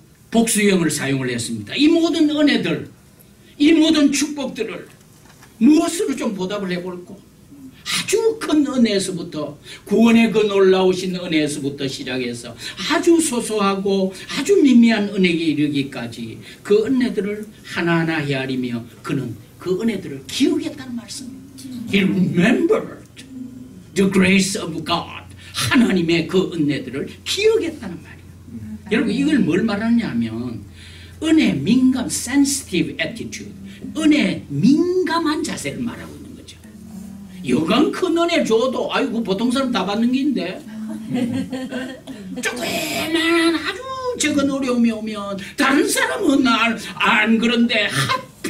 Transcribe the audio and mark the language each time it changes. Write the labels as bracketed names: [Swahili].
[Korean] 복수형을 사용을 했습니다. 이 모든 은혜들 이 모든 축복들을 무엇으로 좀 보답을 해볼꼬. 아주 큰 은혜에서부터 구원의 그 놀라우신 은혜에서부터 시작해서 아주 소소하고 아주 미미한 은혜에 이르기까지 그 은혜들을 하나하나 헤아리며 그는 그 은혜들을 기억했다는 말씀입니다. [English] He remembered the grace of God. [Korean] 하나님의 그 은혜들을 기억했다는 말이에요. 여러분 이걸 뭘 말하느냐 하면 은혜 민감 [English] sensitive attitude [Korean] 은혜 민감한 자세를 말하고 있는 거죠. 여간 큰 은혜 줘도 아이고 보통 사람 다 받는 게인데 조그만한 아주 적은 어려움이 오면 다른 사람은 안 그런데 하필